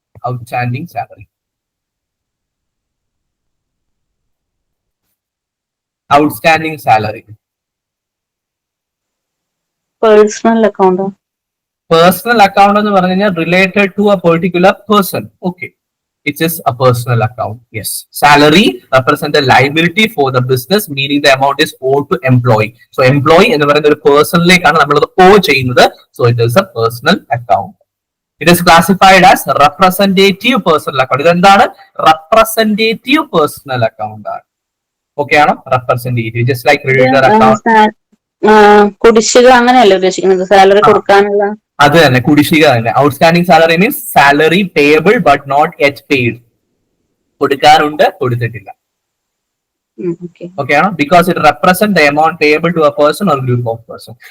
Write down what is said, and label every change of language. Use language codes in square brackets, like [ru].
[en] Outstanding salary, outstanding salary personal account. Personal account [ml] എന്ന് പറഞ്ഞു കഴിഞ്ഞാൽ [en] Related to a particular person. Okay, it is a personal account. Yes, salary represents a liability for the business, meaning the amount is owed to employee. [ml] So employee എന്ന് പറയുന്ന ഒരു പേഴ്സണിലേക്കാണ് നമ്മളത് owe ചെയ്യുന്നത്. [en] So it is a personal account. It is classified as representative personal account. [ml] ഇതെന്താണ്? [en] representative personal account ആണ്. Okay ആണോ? representative, just like creditor account. [ml] കുടിശ്ശിക അങ്ങനെയല്ലേ ഉദ്ദേശിക്കുന്നത്? സാലറി കൊടുക്കാനുള്ള അത് തന്നെ, കുടിശ്ശിക തന്നെ. [en] Outstanding salary means salary payable but not yet paid. [ml] കൊടുക്കാറുണ്ട്, കൊടുത്തിട്ടില്ല. ഓക്കെ ആണോ? [en] Because it represent the amount payable to a person or group of person.